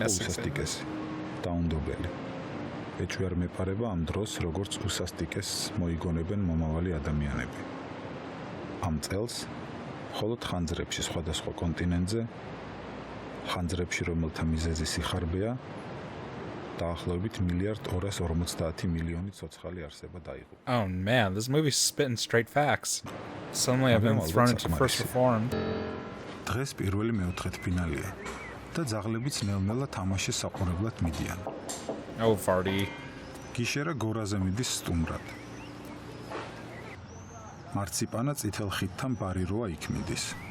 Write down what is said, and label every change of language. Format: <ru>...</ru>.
<ka>უსასტიკესი და უნდობელი. ეჭვი არ მეპარება ამ დროს, როგორც უსასტიკეს მოიგონებენ მომავალი ადამიანები. ამ წელს მხოლოდ ხანძრებში სხვადასხვა კონტინენტზე, ხანძრებში რომელთა მიზეზი სიხარბეა, დაახლოებით 1,250,000,000 ცოცხალი არსება დაიღუპა.</ka> <en>Oh man, this movie's spitting straight facts. Suddenly I've been thrown into first reformed.</en> <ka>დღეს პირველი მეოთხედფინალია და ძაღლებიც ნელ-ნელა თამაშის საყურებლად მიდიან.</ka> <en>Oh, Vardy.</en> <ka>გიშერა გორაზე მიდის სტუმრად. მარციპანა წითელ ხიდთან ბარიროა იქ მიდის.</ka>